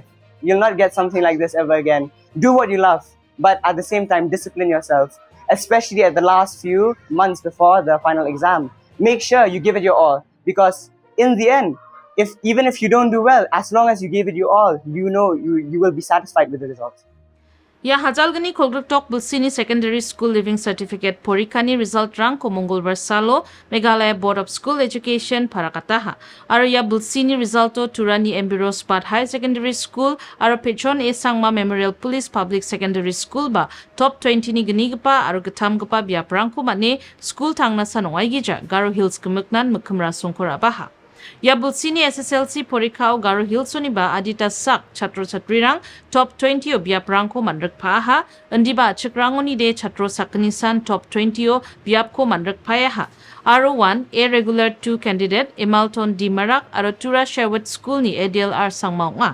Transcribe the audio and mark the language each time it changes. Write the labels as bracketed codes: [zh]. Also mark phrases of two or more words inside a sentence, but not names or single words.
[en] You'll not get something like this ever again. Do what you love, but at the same time, discipline yourself, especially at the last few months before the final exam. Make sure you give it your all, because in the end, even if you don't do well, as long as you gave it your all, you know you will be satisfied with the results. [grt] Ya hajalgani kolgrek dok bulsini Secondary School Living Certificate porikani result rang ko Mongolbar Salo Meghalaya Board of School Education para kataha. Aro ya bulsini resulto turani Embirospat High Secondary School aro Pechon A Sangma Memorial Police Public Secondary School ba Top 20 ni ganigpa aro gatamgpa biaprangko mane school tangna sanongay gija Garo Hills kemuknan mukmra songkora baha. Ya bulsini SSLC porikao Garo Hillsoni ba adita sak chatro chatrirang top 20 o biaprangko manrakpaha andiba chakrangoni de chatro saknisan top 20 o biapko manrakpayaha. R1 A regular 2 candidate Imalton D Marak aro Tura Sherwood School ni ADLR sangmaunga.